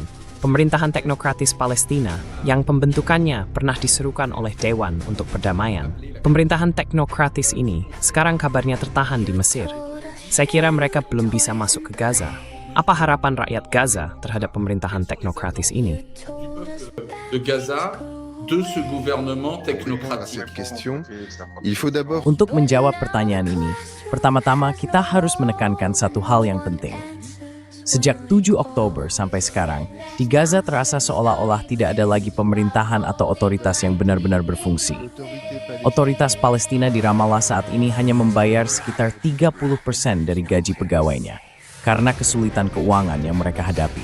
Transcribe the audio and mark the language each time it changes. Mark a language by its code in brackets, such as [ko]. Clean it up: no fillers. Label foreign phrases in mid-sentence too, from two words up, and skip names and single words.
[id] Pemerintahan teknokratis Palestina yang pembentukannya pernah diserukan oleh Dewan untuk Perdamaian. Pemerintahan teknokratis ini sekarang kabarnya tertahan di Mesir. Saya kira mereka belum bisa masuk ke Gaza. Apa harapan rakyat Gaza terhadap pemerintahan teknokratis ini? [fr] De Gaza, de ce gouvernement technocratique. [id] Untuk menjawab pertanyaan ini, pertama-tama kita harus menekankan satu hal yang penting. Sejak 7 Oktober sampai sekarang, di Gaza terasa seolah-olah tidak ada lagi pemerintahan atau otoritas yang benar-benar berfungsi. Otoritas Palestina di Ramallah saat ini hanya membayar sekitar 30% dari gaji pegawainya, karena kesulitan keuangan yang mereka hadapi.